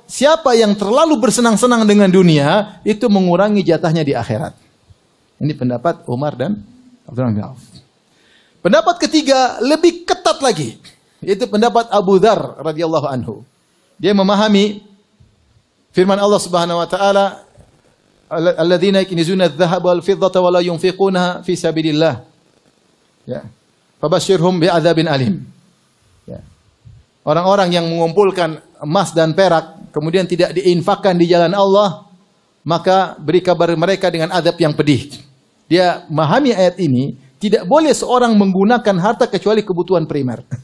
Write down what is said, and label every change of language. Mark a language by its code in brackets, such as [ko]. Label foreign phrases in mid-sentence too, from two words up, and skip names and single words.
[id] Siapa yang terlalu bersenang-senang dengan dunia, itu mengurangi jatahnya di akhirat. Ini pendapat Umar dan Abdurrahman bin Auf. Pendapat ketiga lebih ketat lagi. Yaitu pendapat Abu Dzar [ar] رضي الله عنه. [id] Dia memahami firman Allah [ar] سبحانه وتعالى الذين يكنزون الذهب والفضة ولا ينفقونها في سبيل الله. Ya. فبشرهم بعذاب أليم. [id] Ya. Orang-orang yang mengumpulkan emas dan perak kemudian tidak diinfakkan di jalan Allah, maka beri kabar mereka dengan azab yang pedih. Dia memahami ayat ini, tidak boleh seorang menggunakan harta kecuali kebutuhan primer.